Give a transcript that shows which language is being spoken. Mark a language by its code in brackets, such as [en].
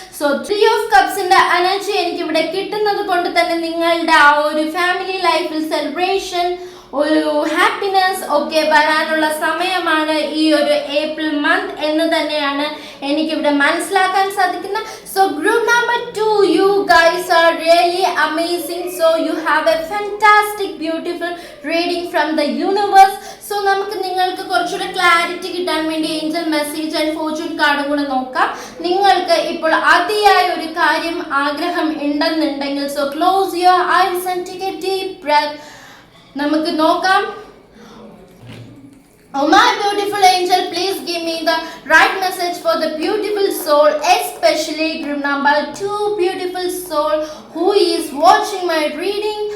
[ml] So 3 of Cupsന്റെ energy എനിക്കിവിടെ കിട്ടുന്നത് കൊണ്ട് തന്നെ നിങ്ങളുടെ ആ ഒരു ഫാമിലി ലൈഫിൽ സെലിബ്രേഷൻ, ഒരു ഹാപ്പിനെസ് ഒക്കെ വരാനുള്ള സമയമാണ് ഈ ഒരു ഏപ്രിൽ മന്ത് എന്ന് തന്നെയാണ് എനിക്കിവിടെ മനസ്സിലാക്കാൻ സാധിക്കുന്നത്. [en] So group number 2, you guys are really amazing. So you have a fantastic beautiful reading from the universe. [ml] So നമുക്ക് നിങ്ങൾക്ക് കുറച്ചുകൂടെ ക്ലാരിറ്റി കിട്ടാൻ വേണ്ടി ഏഞ്ചൽ മെസ്സേജ് ആൻഡ് ഫോർച്യൂൺ കാർഡും കൂടെ നോക്കാം. നിങ്ങൾക്ക് ഇപ്പോൾ അതിയായ ഒരു കാര്യം ആഗ്രഹം ഉണ്ടെന്നുണ്ടെങ്കിൽ [en] So close your eyes and take a deep breath. [ml] നമുക്ക് നോക്കാം. [en] Oh my beautiful angel, please give me the right message for the beautiful soul, especially group number 2 beautiful soul who is watching my reading.